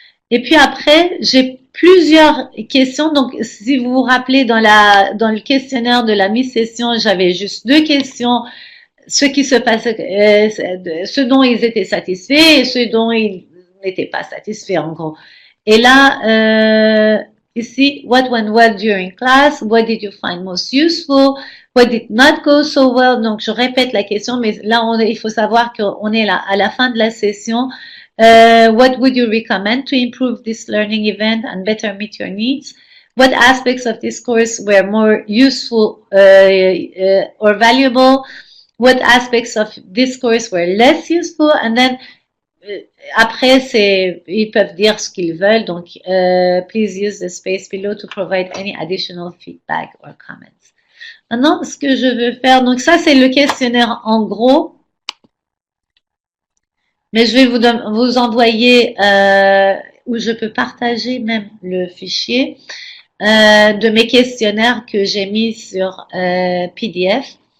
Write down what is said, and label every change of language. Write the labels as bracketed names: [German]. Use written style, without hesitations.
[French] Et puis après, j'ai plusieurs questions. Donc, si vous vous rappelez, dans le questionnaire de la mi-session, j'avais juste 2 questions. Ce qui se passait, ce dont ils étaient satisfaits et ce dont ils n'étaient pas satisfaits, en gros. Et là, ici, [English] what went well during class? What did you find most useful? What did not go so well? [French] Donc, je répète la question, mais là, il faut savoir qu'on est là à la fin de la session. [English] What would you recommend to improve this learning event and better meet your needs? What aspects of this course were more useful or valuable? What aspects of this course were less useful? And then [French] après, ils peuvent dire ce qu'ils veulent. Donc, [English] please use the space below to provide any additional feedback or comments. [French] Maintenant, ce que je veux faire, donc ça c'est le questionnaire en gros. Mais je vais vous envoyer, ou je peux partager même le fichier de mes questionnaires que j'ai mis sur PDF.